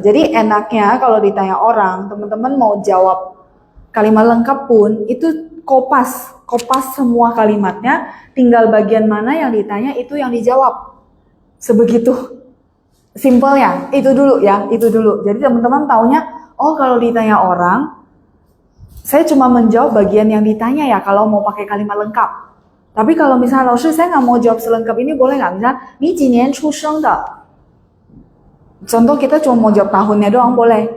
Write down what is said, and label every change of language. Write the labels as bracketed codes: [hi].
[id] Jadi enaknya kalau ditanya orang, teman-teman mau jawab kalimat lengkap pun itu kopas semua kalimatnya, tinggal bagian mana yang ditanya itu yang dijawab. Sebegitu simpelnya. Itu dulu ya, itu dulu. Jadi teman-teman taunya, oh kalau ditanya orang, saya cuma menjawab bagian yang ditanya ya kalau mau pakai kalimat lengkap. Tapi kalau misalnya Lao Sư saya nggak mau jawab selengkap ini boleh nggak? [zh] Misalnya, ni 几年出生的? [id] Contoh kita cuma mau jawab tahunnya doang boleh.